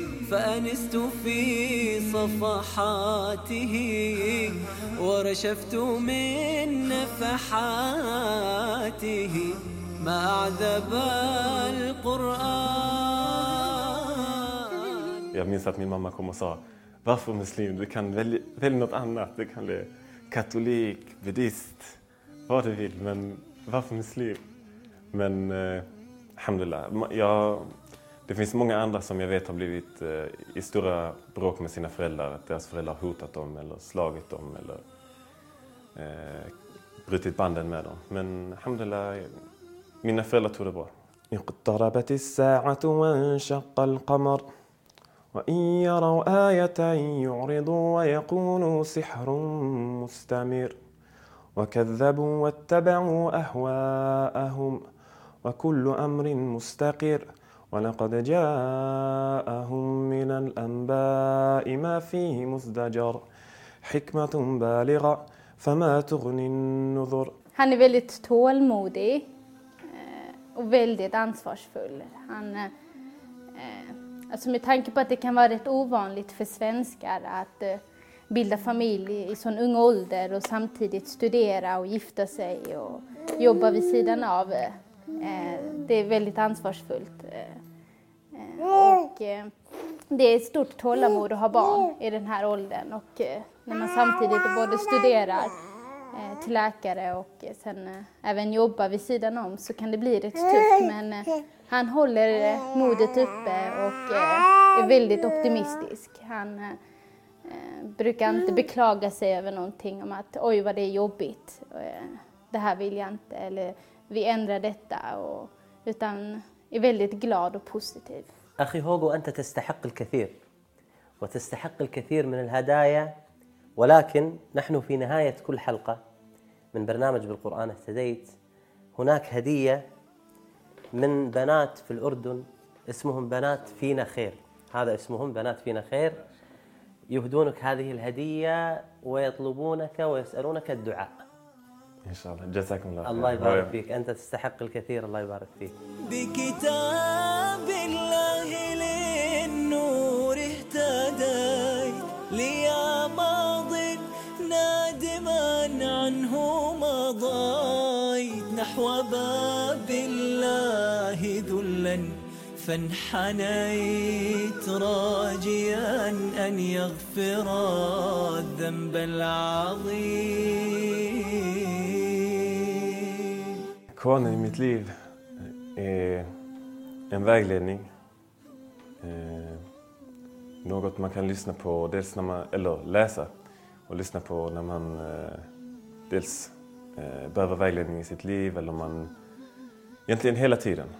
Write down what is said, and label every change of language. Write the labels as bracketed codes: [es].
[ar] فأنست في صفحاته ورشفت من نفحاته ما أعذب القرآن. [sv] Jag minns att min mamma kom och sa: "Varför muslim? Du kan välja något annat. Du kan bli katolik, buddhist, vad du vill, men varför muslim?" Men alhamdulillah, det finns många andra som jag vet har blivit i stora bråk med sina föräldrar. Att deras föräldrar har hotat dem eller slagit dem eller brutit banden med dem. Men alhamdulillah, mina föräldrar tog det bra. [ar] اقتربت الساعة وانشق القمر وإن يروا آية يعرضوا ويقولوا سحر مستمر وكذبوا واتبعوا أهواءهم وكل أمر مستقر ولقد جاءهم من الأنباء ما فيه مزدجر حكمة بالغة فما تغني النذر. [sv] Han är väldigt tålmodig och väldigt ansvarsfull. Han, alltså med tanke på att det kan vara rätt ovanligt för svenskar att bilda familj i sån ung ålder och samtidigt studera och gifta sig och jobba vid sidan av. Det är väldigt ansvarsfullt. Och det är ett stort tålamod att ha barn i den här åldern och när man samtidigt både studerar till läkare och sen även jobbar vid sidan om så kan det bli rätt tufft, men han håller modet uppe och är väldigt optimistisk. Han brukar inte beklaga sig över någonting om att oj vad det är jobbigt, det här vill jag inte eller vi ändrar detta, utan är väldigt glad och positiv. [ar] أخي هوغو أنت تستحق الكثير وتستحق الكثير من الهدايا ولكن نحن في نهاية كل حلقة من برنامج بالقرآن اهتديت هناك هدية من بنات في الأردن اسمهم بنات فينا خير هذا اسمهم بنات فينا خير يهدونك هذه الهدية ويطلبونك ويسألونك الدعاء إن شاء الله جزاكم الله الله يبارك فيك أنت تستحق الكثير الله يبارك فيك بكتاب الله للنور اهتديت ليا ماضي نادما عنه مضيت نحو باب الله ذلا فانحنيت راجيا أن يغفر الذنب العظيم [sv] Koranen i mitt liv är en vägledning, något man kan lyssna på dels när man eller läsa och lyssna på när man dels behöver vägledning i sitt liv eller man egentligen hela tiden.